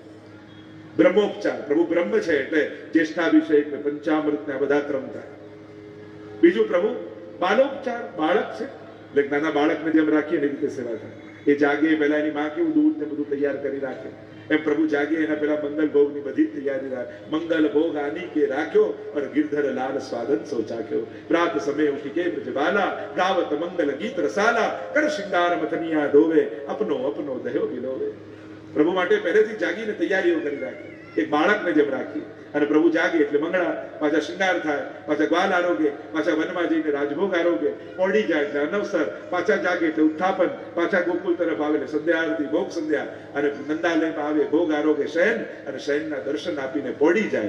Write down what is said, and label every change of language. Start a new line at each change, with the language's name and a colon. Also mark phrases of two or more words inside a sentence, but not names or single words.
Gujarati: બ્રહ્મોપચાર, પ્રભુ બ્રહ્મ છે એટલે જ્યેષ્ઠાભિષેક ને પંચામૃત ને આ બધા ક્રમ થાય. બીજું પ્રભુ બાલોપચાર, બાળક છે એટલે નાના બાળકને જેમ રાખીએ એની રીતે સેવા થાય. એ જાગે પહેલા એની માં કેવું દૂધ ને બધું તૈયાર કરી રાખે, એમ પ્રભુ જાગે એના પહેલા મંગલ ભોગની બધી તૈયારી રાખે.
Braj: मंगल भोग आनी के राख्यो और गिरधर लाल स्वादन सो चाख्यो. प्रात समय उठी के ब्रजबाला गावत मंगल गीत रसाला कर श्रृंगार मथनिया धोवे अपनो अपनो दह्यो बिलोवे.
Gujarati: પ્રભુ માટે પહેલેથી જાગીને તૈયારીઓ કરી રાખી, એક બાળકને જેમ રાખી. અને પ્રભુ જાગે એટલે મંગળા, પાછા શૃંગાર થાય, પાછા ગ્વાલ આરોગે, પાછા વનમાં જઈને રાજભોગ આરોગે, પોડી જાય એટલે અનવસર, પાછા જાગે એટલે ઉત્થાપન, પાછા ગોકુલ તરફ આવે એટલે સંધ્યા આરતી, ભોગ સંધ્યા, અને નંદાલયમાં આવે ભોગ આરોગે શયન, અને શયનના દર્શન આપીને પોડી જાય.